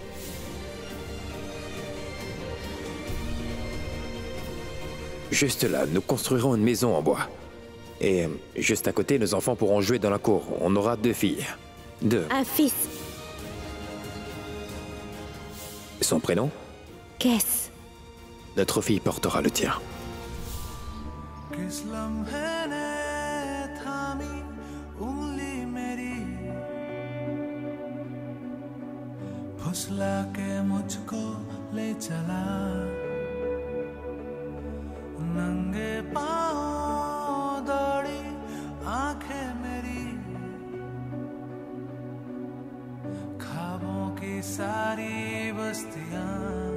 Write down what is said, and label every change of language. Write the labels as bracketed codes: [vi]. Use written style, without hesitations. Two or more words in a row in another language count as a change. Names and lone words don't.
[fr] Juste là, nous construirons une maison en bois. Et juste à côté, nos enfants pourront jouer dans la cour. On aura 2 filles. 2. Un fils. Son prénom? Qu'est-ce? Notre fille portera le tien. [hi] किस लम्हे ने थामी उंगली मेरी फुसला के मुझको ले चला नंगे पांव दौड़ी आंखें मेरी ख्वाबों की सारी बस्तियां